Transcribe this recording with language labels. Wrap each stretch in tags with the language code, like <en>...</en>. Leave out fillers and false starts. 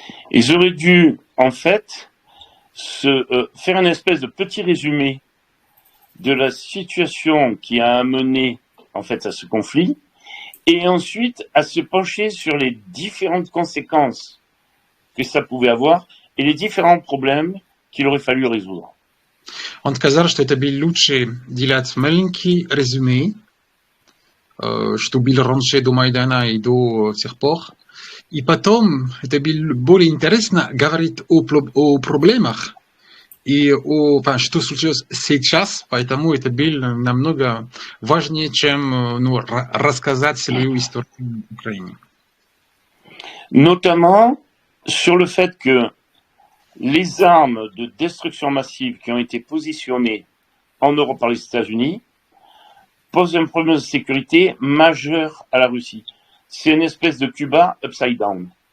<fr>Ils auraient dû, en fait, faire une espèce de petit résumé de la situation qui a amené, en fait, à ce conflit, et ensuite à se pencher sur les différentes conséquences que ça pouvait avoir et les différents problèmes qu'il aurait fallu résoudre.</fr> <ru>Он сказал, что это было лучше делать маленькие резюме, что было раньше до Майдана и до сих пор. И потом это было более интересно говорить о проблемах и о, что случилось сейчас, поэтому это было намного важнее, чем рассказать свою историю в Украине.</ru> <fr>Notamment sur le fait que les armes de destruction massive qui ont été positionnées en Europe par les États-Unis posent un problème de sécurité majeur à la Russie. C'est une espèce de Cuba</fr> <en>upside down.</en>